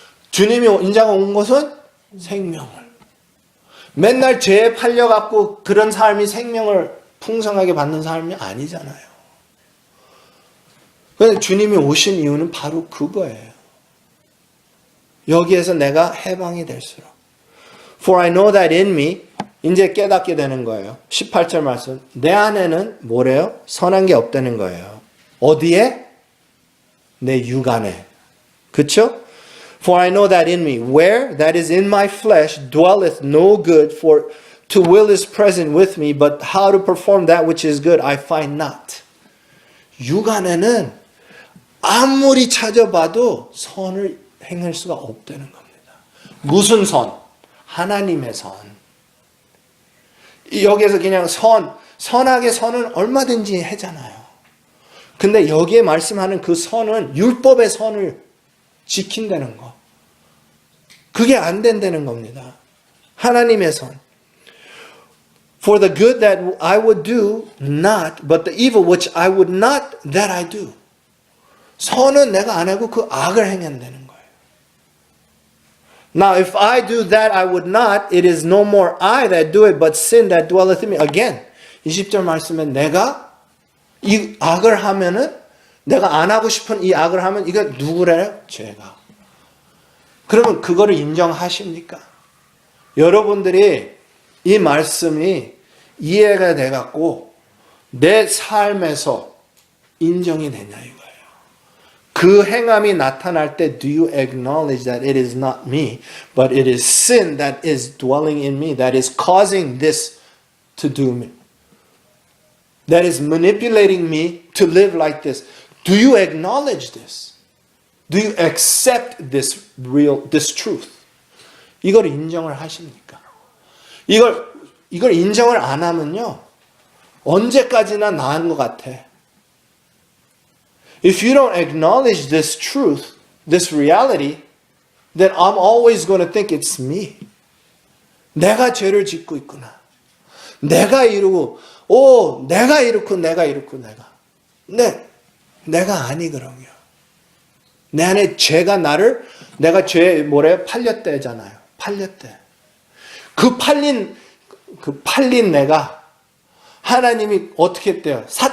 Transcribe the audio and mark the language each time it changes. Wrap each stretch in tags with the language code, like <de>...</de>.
<ko>주님이 인자가 온 것은 생명을. 맨날 죄에 팔려갖고 그런 삶이 생명을 풍성하게 받는 삶이 아니잖아요. 그래서 주님이 오신 이유는 바로 그거예요. 여기에서 내가 해방이 될수록.</ko> <en>For I know that in me,</en> <ko>이제 깨닫게 되는 거예요. 18절 말씀. 내 안에는 뭐래요? 선한 게 없다는 거예요. 어디에? 내 육안에. 그쵸?</ko> <en>For I know that in me, where that is in my flesh, dwelleth no good, for to will is present with me, but how to perform that which is good, I find not.</en> <ko>육안에는 아무리 찾아봐도 선을 행할 수가 없다는 겁니다. 무슨 선? 하나님의 선. 여기에서 그냥 선악의 선은 얼마든지 하잖아요. 근데 여기에 말씀하는 그 선은 율법의 선을 지킨다는 거. 그게 안 된다는 겁니다. 하나님의 선.</ko> <en>For the good that I would do, not, but the evil which I would not, that I do.</en> <ko>선은 내가 안 하고 그 악을 행한다는 거예요.</ko> <en>Now, if I do that I would not, it is no more I that do it, but sin that dwelleth in me.</en> <ko>Again, 20절 말씀에 내가 이 악을 하면은, 내가 안 하고 싶은 이 악을 하면 이거 누구래요? 죄가. 그러면 그거를 인정하십니까? 여러분들이 이 말씀이 이해가 돼갖고 내 삶에서 인정이 되냐 이거예요. 그 행함이 나타날 때</ko> <en>do you acknowledge that it is not me, but it is sin that is dwelling in me, that is causing this to do me, that is manipulating me to live like this. Do you acknowledge this? Do you accept this truth?</en> <ko>이걸 인정을 하십니까? 이걸 인정을 안 하면요, 언제까지나 나은 것 같아.</ko> <en>If you don't acknowledge this truth, this reality, then I'm always going to think it's me.</en> <ko>내가 죄를 짓고 있구나. 내가 이루고, 내가 이렇고, 내가. 근데 내가 아니거든요. 내 안에 죄가 내가 죄에 팔렸대잖아요. 팔렸대. 그 팔린 내가 하나님이 어떻게 했대요?</ko>